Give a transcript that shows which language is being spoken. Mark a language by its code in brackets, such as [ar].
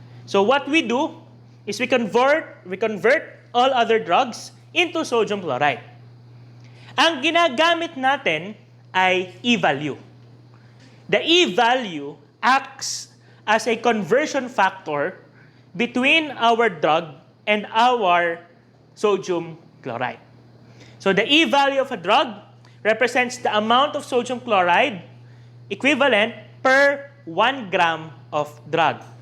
[en] So what we do is we convert all other drugs into sodium chloride. [tl] Ang ginagamit natin ay E-value. [en] The E-value acts as a conversion factor between our drug and our sodium chloride. So the E-value of a drug represents the amount of sodium chloride equivalent per 1 gram of drug.